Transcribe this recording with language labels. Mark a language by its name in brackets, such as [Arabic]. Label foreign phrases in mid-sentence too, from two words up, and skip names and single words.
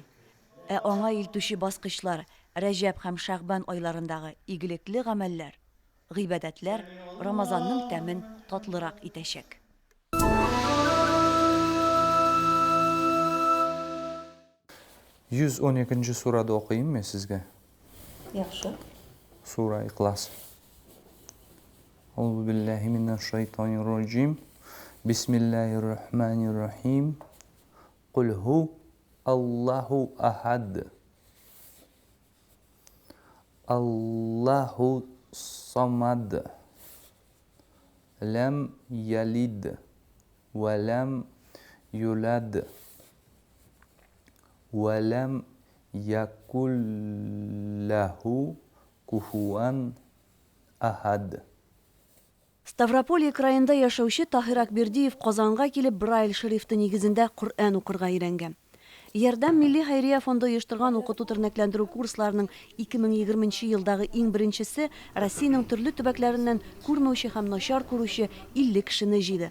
[Tatar] Аңа илтүче баскычлар Рәҗәб һәм Шәгъбан айларындагы игелекле гамәлләр, гыйбадәтләр Рамазанның тәмен татлырак итәчәк. [Nogai] 112-нче сурада оқыйм мен сезгә. Яхшы. [Arabic] سورة الإخلاص. أعوذ بالله من الشيطان الرجيم. بسم الله الرحمن الرحيم. قل هو الله أحد. الله الصمد. لم يلد ولم يولد. ولم يكن له كفوا أحد. [Tatar] Ставрополь краенда яшәүче Таһир Акбердиев Казанга килеп Брайль шрифты нигезендә Коръән укырга өйрәнгән. Ярдәм милли хәйрия фонды оештырган укыту тернәкләндерү курсларының 2020 елдагы иң беренчесе Россиянең төрле төбәкләреннән күрмәүче һәм начар күрүче 50 кешене җыйды.